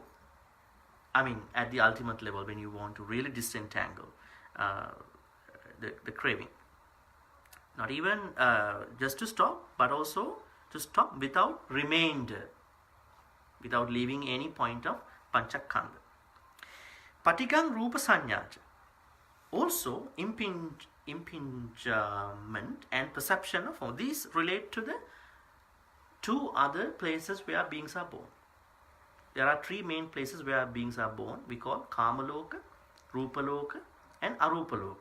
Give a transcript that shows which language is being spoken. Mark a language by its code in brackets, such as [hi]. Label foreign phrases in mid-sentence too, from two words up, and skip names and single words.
[en] At the ultimate level, when you want to really disentangle the craving. Not even just to stop, but also to stop without remainder, without leaving any point of panchakanda. [pi] Patigang rupa sanyaja. [en] Also, impingement and perception of all these relate to the two other places where beings are born. There are three main places where beings are born. We call Kamaloka, Rupaloka, and Arupaloka.